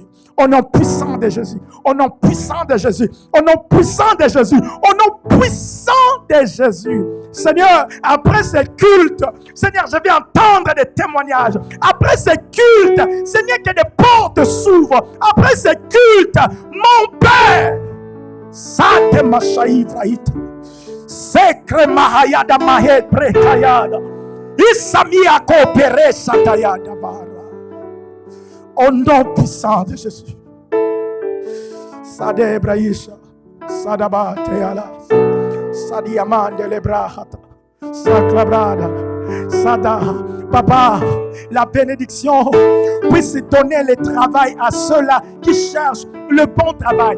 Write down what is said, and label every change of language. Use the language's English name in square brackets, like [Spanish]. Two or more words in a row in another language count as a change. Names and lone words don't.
[French] Au nom puissant de Jésus. Au nom puissant de Jésus. Au nom puissant de Jésus. Au nom puissant de Jésus. Seigneur, après ce culte, Seigneur, je vais entendre des témoignages. Après ce culte, Seigneur, que des portes s'ouvrent. Après ce culte, mon Père, Sate Mashaïvraït, Sekre Mahayada Mahed Prekayada, Isamia Kopere Satayada Bara. Au nom puissant de Jésus. Sade Braïcha, Sadaba Teala, Sadiamande Lebrahata, Saklabrada, Sada. Papa, la bénédiction puisse donner le travail à ceux-là qui cherchent le bon travail.